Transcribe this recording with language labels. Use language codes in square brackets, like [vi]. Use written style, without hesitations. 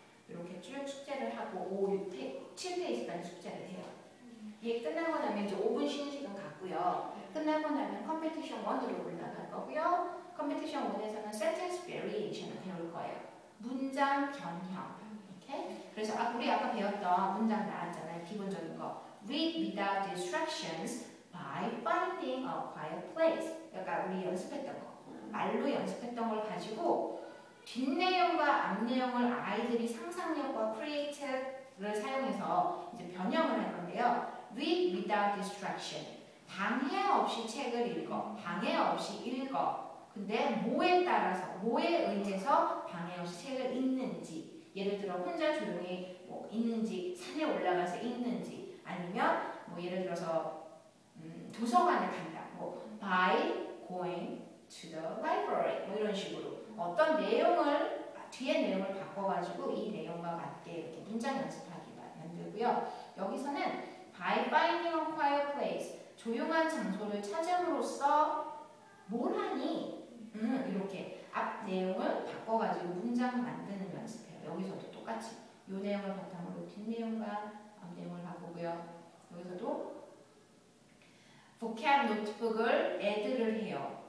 [ko] 이렇게 쭉 숙제를 하고 7페이지까지 숙제를 해요. 이게 끝나고 나면 이제 5분 쉬는 시간 갖고요. 끝나고 나면 컴피티션 1으로 올라갈 거고요. 컴피티션 1에서는 sentence variation을 배울 거예요. 문장 변형. 이렇게. 그래서 우리 아까 배웠던 문장 나왔잖아요. 기본적인 거. [en] Read without distractions by finding a quiet place. [ko] 그러니까 우리 연습했던 거. 말로 연습했던 걸 가지고 뒷내용과 앞내용을 아이들이 상상력과 크리에이티브를 사용해서 이제 변형을 할 건데요. [en] Read without distraction. [ko] 방해 없이 책을 읽어. 방해 없이 읽어. 근데 뭐에 따라서, 뭐에 의해서 방해 없이 책을 읽는지. 예를 들어 혼자 조용히 뭐 읽는지, 산에 올라가서 읽는지, 아니면 뭐 예를 들어서 도서관에 간다. [en] 뭐 by going to the library. [ko] 뭐 이런 식으로 어떤 내용을 뒤에 내용을 바꿔가지고 이 내용과 맞게 이렇게 문장 연습하기 만들고요. 여기서는 [en] by finding a quiet place. [ko] 조용한 장소를 찾음으로써 뭘 하니? 이렇게 앞 내용을 바꿔가지고 문장 만드는 연습해요. 여기서도 똑같이 이 내용을 바탕으로 뒷내용과 앞 내용을 바꾸고요. 여기서도 vocab 노트북을 add를 해요.